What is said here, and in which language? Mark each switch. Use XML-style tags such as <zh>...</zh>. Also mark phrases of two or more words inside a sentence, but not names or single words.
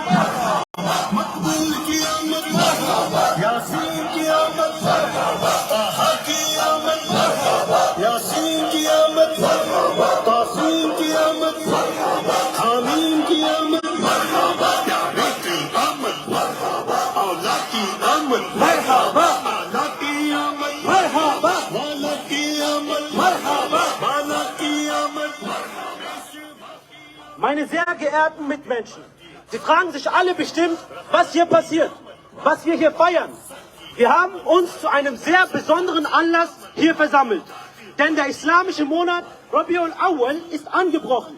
<ur>مقبول کی آمد یاسین کی آمد طٰہٰ کی آمد یاسین کی آمد تاسین کی آمد حامیم کی آمد پیارے کی آمد اولا کی آمد اعلیٰ کی آمد والا کی آمد بالا کی آمد.</ur> <de>Meine sehr geehrten Mitmenschen, Sie fragen sich alle bestimmt, was hier passiert, was wir hier feiern. Wir haben uns zu einem sehr besonderen Anlass hier versammelt. Denn der islamische Monat Rabiul Awwal ist angebrochen.</de>